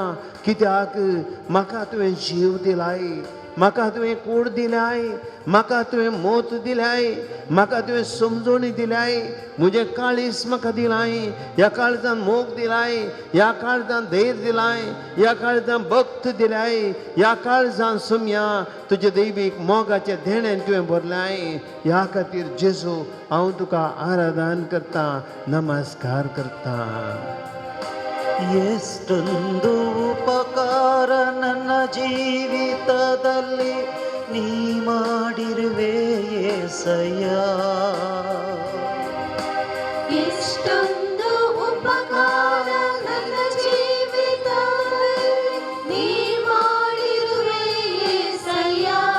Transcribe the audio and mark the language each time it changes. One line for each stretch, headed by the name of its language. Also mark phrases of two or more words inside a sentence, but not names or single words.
Konkani: कित्याक म्हाका तुवें जीव दिलाय, म्हाका तुवें कूड दिल्याय, म्हाका तुवें मोत दिल्याय, म्हाका तुवें समजोणी दिल्याय, म्हजें काळीस म्हाका दिलाय, ह्या काळजान मोग दिलाय, ह्या काळजान धैर्य दिलाय, ह्या काळजान भक्त दिल्याय, ह्या काळजान सौम्या तुजे दैवीक मोगाचे देणेन तुवें भरल्याय. ह्या खातीर जेजू हांव तुका आराधन करता, नमस्कार करता.
Kannada: ಎಷ್ಟೊಂದು ಉಪಕಾರ ನನ್ನ ಜೀವಿತದಲ್ಲಿ ನೀ ಮಾಡಿರುವೆ యేసయ్య. ಎಷ್ಟೊಂದು ಉಪಕಾರ ನನ್ನ ಜೀವಿತದಲ್ಲಿ ನೀ ಮಾಡಿರುವೆ యేసయ్ಯ.